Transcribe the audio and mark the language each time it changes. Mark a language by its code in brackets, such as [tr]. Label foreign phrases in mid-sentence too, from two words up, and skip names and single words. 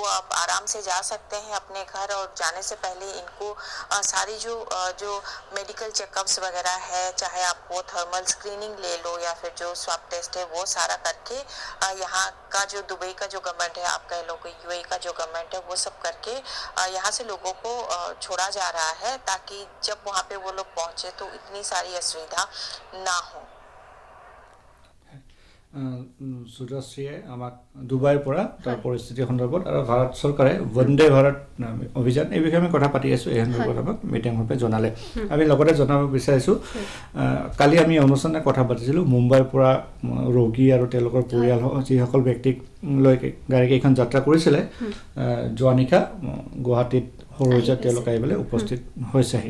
[hi] अब आराम से जा सकते हैं अपने घर और जाने से पहले इनको सारी जो [en] medical checkups [hi] वगैरह है चाहे आप वो [en] thermal screening [hi] ले लो या फिर जो [en] swab test [hi] है वो सारा करके यहाँ का जो दुबई का जो गवर्नमेंट है आप कह लो कि यूएई का जो गवर्नमेंट है वो सब करके यहाँ से लोगों को छोड़ा जा रहा है ताकि जब वहाँ पे वो लोग पहुँचे तो इतनी सारी असुविधा ना हो [as] সুজাশ্ৰীয়ে আমাক ডুবাইৰ পৰা তাৰ পৰিস্থিতি সন্দৰ্ভত আৰু ভাৰত চৰকাৰে বন্দে ভাৰত অভিযান এই বিষয়ে আমি কথা পাতি আছোঁ এই সন্দৰ্ভত আমাক মিটিংৰূপে জনালে আমি লগতে জনাব বিচাৰিছোঁ কালি আমি অনুষ্ঠানত কথা পাতিছিলোঁ মুম্বাইৰ পৰা ৰোগী আৰু তেওঁলোকৰ পৰিয়াল যিসকল ব্যক্তিক লৈ গাড়ীকেইখন যাত্ৰা কৰিছিলে যোৱা নিশা গুৱাহাটীত সৰুজাত তেওঁলোক আহিবলৈ উপস্থিত হৈছেহি